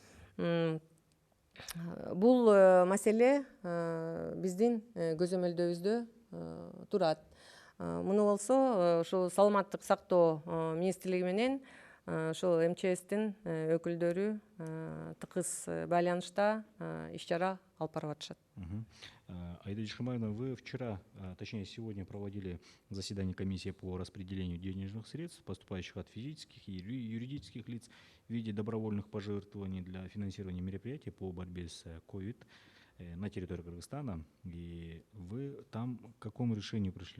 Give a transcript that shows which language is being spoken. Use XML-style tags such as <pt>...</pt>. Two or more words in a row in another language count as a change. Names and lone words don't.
<ky>Бул маселе биздин көзөмөлдөбүздө турат. муну болсо ушул саламаттык сактоо министрлиги менен ошол МЧСтин өкүлдөрү тыгыз байланышта иш чара алып барып атышат.</ky> <ru>Аида Ишхимаевна, вы вчера, точнее сегодня, проводили заседание комиссии по распределению денежных средств, поступающих от физических и юридических лиц в виде добровольных пожертвований для финансирования мероприятий по борьбе с COVID на территории Кыргызстана. И вы там к какому решению пришли?</ru>